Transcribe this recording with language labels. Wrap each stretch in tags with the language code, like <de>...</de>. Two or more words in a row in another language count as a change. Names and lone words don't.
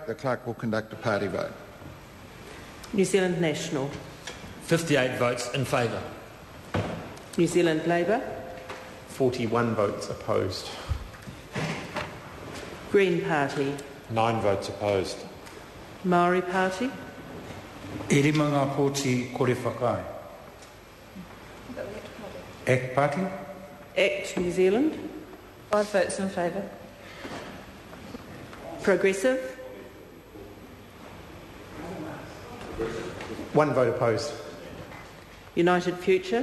<en>The clerk will conduct a party vote. New Zealand National. 58 votes in favour. New Zealand Labour. 41 votes opposed. Green Party. 9 votes opposed. Maori Party.</en> <mi>E rima ngā pōti kore whakai.</mi> <en>ACT Party. ACT New Zealand. 5 votes in favour. Progressive. 1 vote opposed. United Future.</en>